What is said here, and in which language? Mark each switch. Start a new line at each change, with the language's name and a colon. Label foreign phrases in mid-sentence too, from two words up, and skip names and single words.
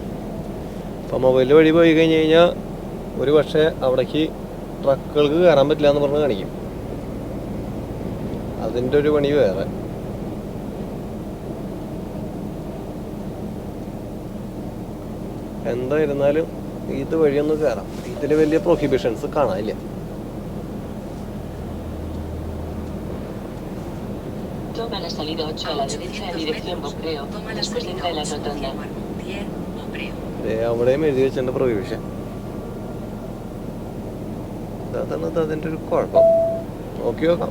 Malayalam: അപ്പോൾ മൊബൈലിൻ്റെ വഴി പോയി കഴിഞ്ഞ് കഴിഞ്ഞാൽ ഒരു പക്ഷേ അവിടേക്ക് ട്രക്കുകൾക്ക് കയറാൻ പറ്റില്ല എന്ന് പറഞ്ഞ് കാണിക്കും. അതിൻ്റെ ഒരു പണി വേറെ. എന്തായിരുന്നാലും ഇത് വഴിയൊന്ന് കയറാം. ഇതിൽ വലിയ പ്രൊഹിബിഷൻസ് കാണാനില്ല.
Spanish: Toma la salida 8 a la derecha en dirección Boquereo. Después entra en la rotonda.
Malayalam: അവിടെയും എഴുതി വെച്ചിട്ടുണ്ട് പ്രൊഹിബിഷൻ. അതാണ് അതിൻ്റെ ഒരു കുഴപ്പം. നോക്കി നോക്കാം.